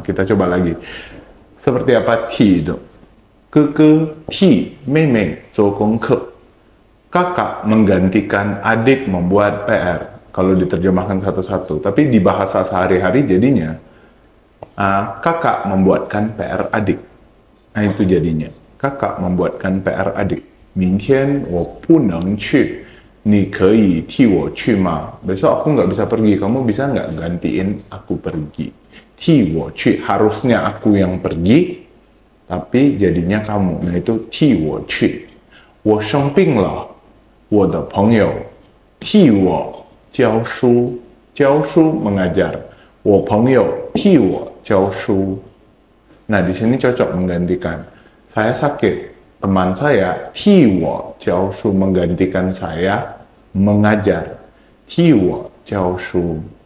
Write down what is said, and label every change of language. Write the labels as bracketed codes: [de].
[id] Kita coba lagi. Seperti apa 替 itu? [zh] 哥哥替妹妹做功课. [id] Kakak menggantikan adik membuat PR. Kalau diterjemahkan satu-satu. Tapi di bahasa sehari-hari jadinya kakak membuatkan PR adik. Nah, itu jadinya. Kakak membuatkan PR adik. [zh] 明天我不能去，你可以替我去吗? [id] Besok aku nggak bisa pergi, kamu bisa nggak gantiin aku pergi? [zh] 替我去, [id] harusnya aku yang pergi, tapi jadinya kamu. Nah, itu 替我去。 [zh] 我生病了，我的朋友替我教书。教书 [id] mengajar. [zh] 我朋友替我教书。 [id] Nah, di sini cocok menggantikan. Saya sakit. Teman saya [zh] 替我教书 [id] menggantikan saya mengajar. [zh] 替我教书.